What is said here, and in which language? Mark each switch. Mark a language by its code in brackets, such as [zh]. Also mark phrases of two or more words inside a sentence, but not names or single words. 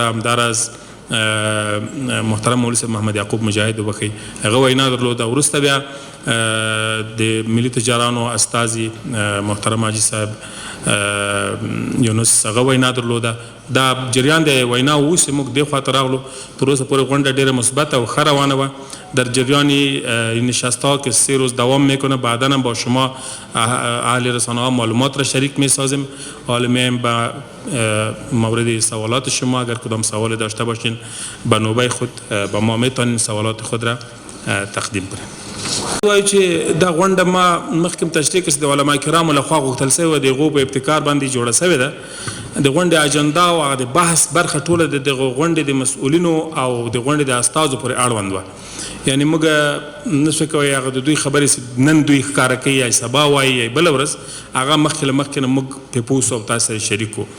[ps] همداراز محترم مولوي صاحب محمد یعقوب مجاهد وبخښئ هغه وینا درلوده. وروسته بیا د ملي تجارانو استازي محترم حاجي صاحب یونس هغه وینا درلوده. دا جریان د وینا اوس موږ دې خواته راغلو. تر اوسه پورې غونډه ډیره مثبت و ښه روانه وه. [fa] در جریان نشست‌ها که 3 روز دوام میکنه. بعدا هم با شما اهل رسانه ها معلومات را شریک میسازیم. حالا میایم با مورد سوالات شما اگر کدام سوال داشته باشین به نوبه خود با ما میتونین سوالات خود را تقدیم کنیم. [ps] وایي چې دا غونډه ما مخکې تشریح کړه چې د علما کرامو لخوا غوښتل شوې وه د هغو په ابتکار باندې جوړه شوې ده. د غونډې اجنډا او هغه د بحث برخه ټوله د دغه غونډې د مسؤلینو او د غونډې د استازو پورې اړوند وه. یعنې موږ نشو کولی هغه د دوی خبرې چې نن دوی ښکاره کوي یا سبا وایي یا بله ورځ هغه مخکې له مخکې نه موږ پرې پوه سو او تاسو سره شریک وو.